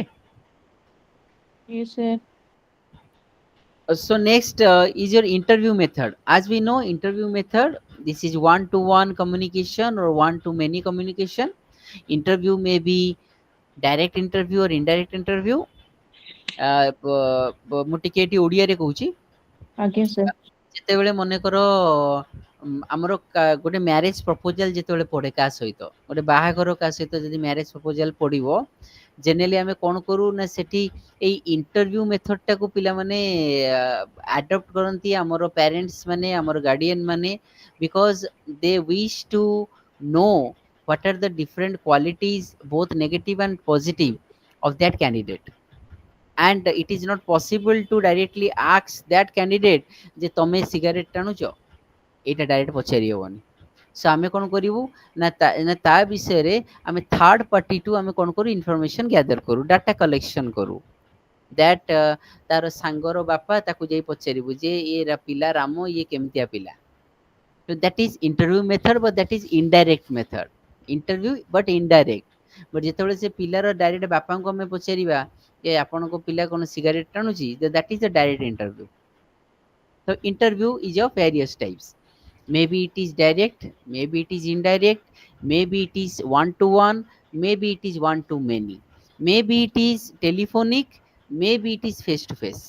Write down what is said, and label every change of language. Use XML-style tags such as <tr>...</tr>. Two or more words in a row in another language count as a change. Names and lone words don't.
<en>Yes, sir. So next is your interview method. As we know, interview method, this is one to one communication or one to many communication. Interview may be direct interview or indirect interview.</en> <or>ମୁଁ ଟିକେ ଏଠି ଓଡ଼ିଆରେ କହୁଛି।</or> <en>Again, sir.</en> <or>ଯେତେବେଳେ ମନେକର ଆମର ଗୋଟେ</or> <en>marriage proposal</en> <or>ଯେତେବେଳେ ପଡେ କାହା ସହିତ, ଗୋଟେ ବାହାଘର କାହା ସହିତ ଯଦି</or> <en>marriage proposal</en> <or>ପଡିବ, ଜେନେରାଲି ଆମେ କଣ କରୁ ନା ସେଠି ଏଇ</or> <en>interview method</en> <or>ଟାକୁ ପିଲାମାନେ ଆଡପ୍ଟ କରନ୍ତି, ଆମର ପ୍ୟାରେଣ୍ଟସ ମାନେ, ଆମର ଗାର୍ଡିଆନ ମାନେ,</or> <en>because they wish to know what are the different qualities, both negative and positive, of that candidate. And it is not possible to directly ask that candidate</en> <or>ଯେ ତମେ ସିଗାରେଟ ଟାଣୁଛ, ଏଇଟା ଡାଇରେକ୍ଟ ପଚାରି ହବନି। ସୋ ଆମେ କଣ କରିବୁ ନା ତା ବିଷୟରେ ଆମେ</or> <en>third party to</en> <or>ଆମେ କଣ କରୁ,</or> <en>information gather</en> <or>କରୁ,</or> <en>data collection</en> <or>କରୁ। ଦ୍ୟାଟ ତାର ସାଙ୍ଗର ବାପା ତାକୁ ଯାଇ ପଚାରିବୁ ଯେ ଏ ପିଲା ରାମ, ଇଏ କେମିତିଆ ପିଲା।</or> <en>So that is interview method, but that is indirect method. Interview but indirect.</en> <or>But ଯେତେବେଳେ ସେ ପିଲାର ଡାଇରେକ୍ଟ ବାପାଙ୍କୁ ଆମେ ପଚାରିବା ଯେ ଆପଣଙ୍କ ପିଲା କଣ ସିଗାରେଟ ଟାଣୁଛି,</or> <en>that is the direct interview. So interview is of various types. Maybe it is direct, maybe it is indirect, maybe it is one to one, maybe it is one to many, maybe it is telephonic, maybe it is face to face.</en>